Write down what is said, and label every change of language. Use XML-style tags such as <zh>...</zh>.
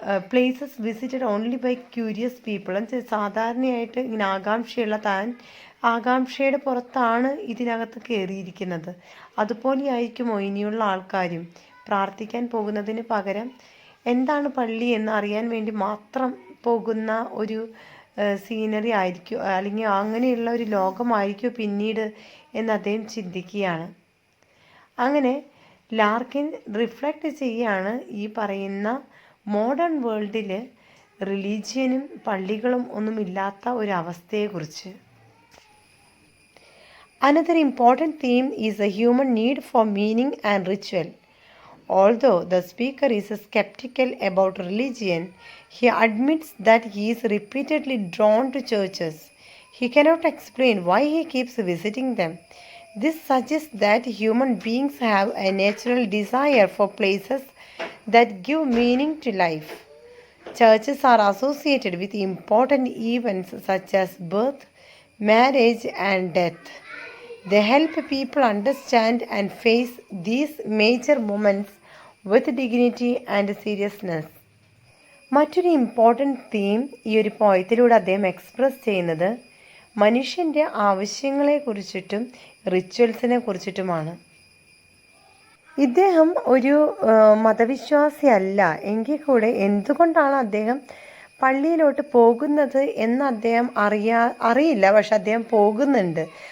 <en>places visited only by curious people,</en> <ml>സാധാരണയായിട്ട് ഇങ്ങനെ ആകാംക്ഷയുള്ള താൻ ആകാംക്ഷയുടെ പുറത്താണ് ഇതിനകത്ത് കയറിയിരിക്കുന്നത്, അതുപോലെ ആയിരിക്കുമോ ഇനിയുള്ള ആൾക്കാരും പ്രാർത്ഥിക്കാൻ പോകുന്നതിന് പകരം എന്താണ് പള്ളി എന്ന് അറിയാൻ വേണ്ടി മാത്രം പോകുന്ന ഒരു സീനറി ആയിരിക്കും, അല്ലെങ്കിൽ അങ്ങനെയുള്ള ഒരു ലോകമായിരിക്കും പിന്നീട് എന്ന് അദ്ദേഹം ചിന്തിക്കുകയാണ്. അങ്ങനെ ലാർക്കിൻ റിഫ്ലക്റ്റ് ചെയ്യുകയാണ് ഈ പറയുന്ന മോഡേൺ വേൾഡിൽ റിലീജിയനും പള്ളികളും ഒന്നുമില്ലാത്ത ഒരവസ്ഥയെക്കുറിച്ച്.</ml> <en>Another important theme is the human need for meaning and ritual. Although the speaker is skeptical about religion, he admits that he is repeatedly drawn to churches. He cannot explain why he keeps visiting them. This suggests that human beings have a natural desire for places that give meaning to life. Churches are associated with important events such as birth, marriage, and death. They help people understand and face these major moments with dignity and seriousness.</en> <ml>മറ്റൊരു important theme ഈ ഒരു പോയത്തിലൂടെ അദ്ദേഹം express ചെയ്യുന്നത് മനുഷ്യൻ്റെ ആവശ്യങ്ങളെക്കുറിച്ചിട്ടും റിച്വൽസിനെ കുറിച്ചിട്ടുമാണ്. ഇദ്ദേഹം ഒരു മതവിശ്വാസിയല്ല എങ്കിൽ കൂടെ എന്തുകൊണ്ടാണ് അദ്ദേഹം പള്ളിയിലോട്ട് പോകുന്നത് എന്ന് അദ്ദേഹം അറിയില്ല, പക്ഷെ അദ്ദേഹം പോകുന്നുണ്ട്.</ml>